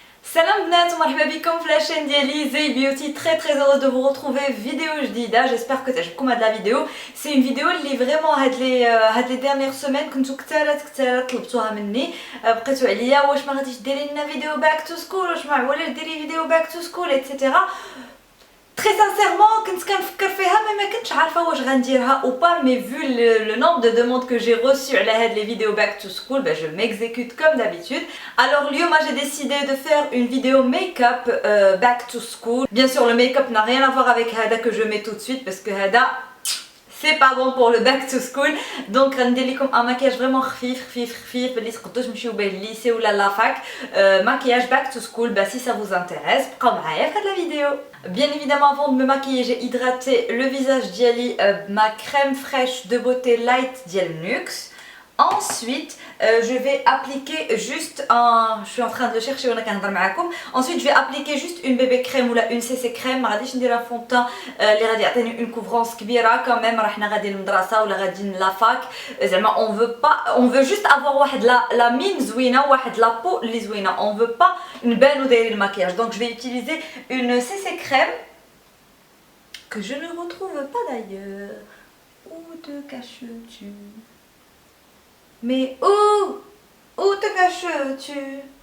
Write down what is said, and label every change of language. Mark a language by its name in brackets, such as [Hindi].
[Arabic] Salam bnat, marhaba bikom في la chaîne ديالي زي بيوتي. [French] très heureuse de vous retrouver vidéo [Arabic] جديدة. [French] J'espère que تعجبكم هاد la vidéo. C'est une vidéo اللي vraiment هاد les dernières semaines [Arabic] كنتو كثار طلبتوها مني. بقيتو عليا واش ما غاديش ديري لنا فيديو باك تو سكول، واش ما عوالش ديري فيديو باك تو سكول etc. [French] Très sincèrement, [Arabic] كنت كنفكر فيها ما كنتش عارفه واش غنديرها [French] ou pas, mais vu le nombre de demandes que j'ai reçues على هاد les vidéos back to school, je m'exécute comme d'habitude. Alors اليوم j'ai décidé de faire une vidéo make-up back to school. Bien sûr, le make-up n'a rien à voir avec هذا que je mets tout de suite parce que هذا c'est pas bon pour le back to school. [Arabic] Donc غندير لكم [French] un maquillage vraiment [Arabic] خفيف اللي تقدروا تمشيو به للليسي ولا لافاك. [French] Maquillage back to school, si ça vous intéresse, [Arabic] بقاو معايا في هاد [French] la vidéo. Bien évidemment, avant de me maquiller, j'ai hydraté le visage d'Yali, ma crème fraîche de beauté light d'Yal Nuxe. Ensuite, je vais appliquer juste un... Je suis en train de le chercher, ensuite je vais appliquer juste une bébé crème ou là une CC crème. [Arabic] ما غاديش ندير [French] un fond de teint [Arabic] اللي غادي يعطيني [French] une couvrance كبيرة quand même. [Arabic] راحنا غادي للمدرسة ولا غادي لافاك. [French] زعما on veut juste avoir واحد la mine زوينة, واحد la peau اللي زوينة. On veut pas [Arabic] نبانو دايرين الماكياج. [French] Donc je vais utiliser une CC crème que je ne retrouve pas d'ailleurs. Où te caches-tu? Mais où te caches-tu?